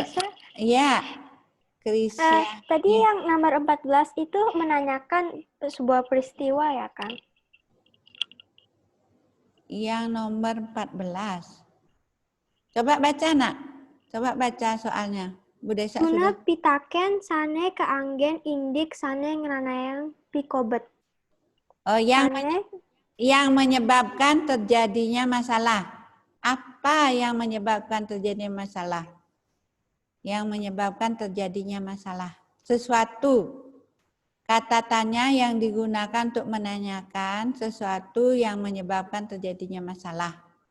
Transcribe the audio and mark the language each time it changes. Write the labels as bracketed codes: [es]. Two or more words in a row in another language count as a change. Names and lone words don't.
[id] Ya, Krisya. Tadi yang nomor 14 itu menanyakan sebuah peristiwa ya kan? Yang nomor 14. Coba baca, nak. Coba baca soalnya. Bu Desa Guna sudah. [ban] pitaken sane keanggen indik sane ngeranayang pikobet. [id] Oh, yang menyebabkan terjadinya masalah. Apa yang menyebabkan terjadinya masalah? yang menyebabkan terjadinya masalah. Sesuatu. Kata tanya yang digunakan untuk menanyakan sesuatu yang menyebabkan terjadinya masalah.